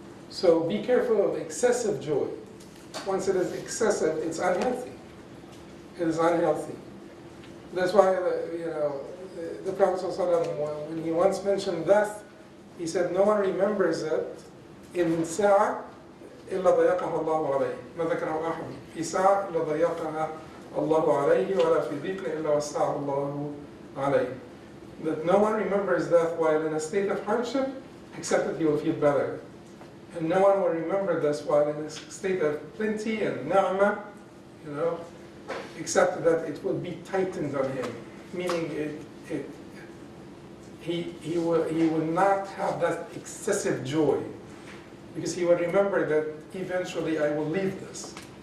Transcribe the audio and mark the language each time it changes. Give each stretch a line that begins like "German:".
English: So be careful of excessive joy. Once it is excessive, it's unhealthy. It is unhealthy. That's why, you know, the Prophet ﷺ, when he once mentioned death, he said, no one remembers it in
Arabic: ساعة إلا ضيقها الله عليه. ما ذكره أحد في ساعة إلا ضيقها الله عليه ولا في ضيق إلا وسعه الله عليه.
English: That no one remembers death while in a state of hardship, except that he will feel better. And no one will remember this while in a state of plenty and ni'mah, you know, except that it will be tightened on him, meaning he will not have that excessive joy, because he will remember that eventually I will leave this.